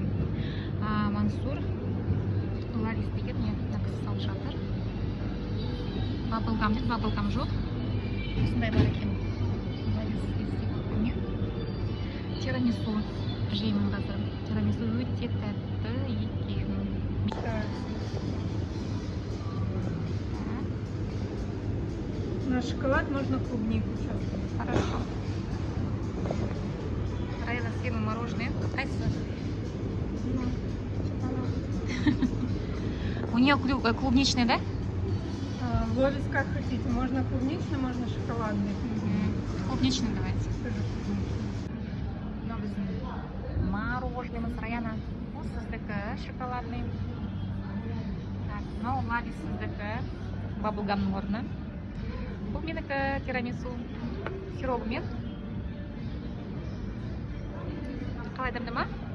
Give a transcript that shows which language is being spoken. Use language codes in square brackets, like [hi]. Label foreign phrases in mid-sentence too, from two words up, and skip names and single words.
[kk] Мансур Ларис деген напис салып жатыр. Баблгам дейді, баблгам жоқ. Осындай бар екен. Тирамису жеймін қазір. Тирамису өте тәтті екен. [ru] На шоколад можно клубнику сейчас. Хорошо. Раяна съем мороженое. Қайсысы? У нее клубничный, да? В Ловис как хотите. Можно клубничный, можно шоколадный. Клубничный давайте. Тоже клубничный. [kk] Мынау біздің мороженымыз Раяна. Бұл сіздікі шоколадный. Мынау Ларис сіздікі баблгамның орны. Бұл менікі тирамису сиробымен. Қалай дәмді ма?